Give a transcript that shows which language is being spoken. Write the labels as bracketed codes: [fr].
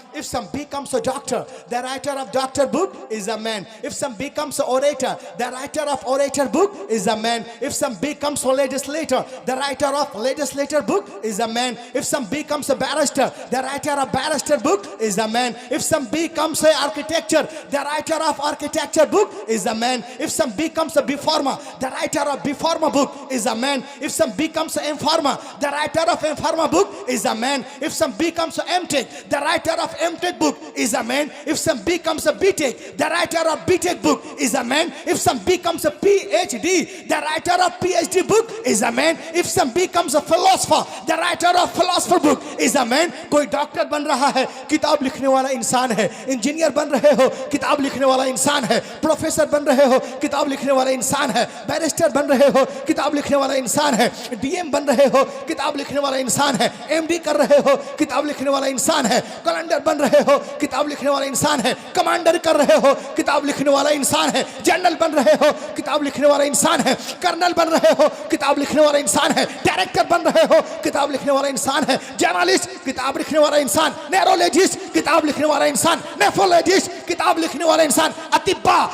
[en] If some becomes a doctor, the writer of doctor book is a man. If some becomes a orator, the writer of orator book is a man. If some becomes a legislator, the writer of legislator book is a man. If some becomes a barrister, the writer of barrister book is a man. If some becomes an architecture, the writer of architecture book is a man. If some becomes a B.Pharma, the writer of B.Pharma book is a man. If some becomes a M.Pharma, the writer of M.Pharma book is a man. If some becomes a M.Tech, the writer of M.Tech book is a man. If some becomes a B.Tech, the writer of B.Tech book is a man. If some becomes a Ph.D., the writer of Ph.D. book is a man. If some becomes a philosopher, the writer of philosopher book is a man. [hi] कोई doctor बन रहा है, किताब लिखने वाला इंसान है। Engineer बन रहे हो, किताब लिखने वाला इंसान है। प्रोफेसर बन रहे हो, किताब लिखने वाला इंसान है। बैरिस्टर बन रहे हो, किताब लिखने लिखने वाला इंसान है, डीएम बन रहे हो, किताब लिखने वाला इंसान है, एमडी कर रहे हो, किताब लिखने वाला इंसान है, कैलेंडर बन रहे हो, किताब लिखने वाला इंसान है, कमांडर कर रहे हो, किताब लिखने वाला इंसान है, जनरल बन रहे हो, किताब लिखने वाला इंसान है, कर्नल बन रहे हो, किताब लिखने वाला इंसान है, डायरेक्टर बन रहे हो, किताब लिखने वाला इंसान है, जर्नलिस्ट किताब लिखने वाला इंसान, न्यूरोलॉजिस्ट किताब लिखने वाला इंसान, नेफ्रोलॉजिस्ट किताब लिखने वाला इंसान, अतिब्बा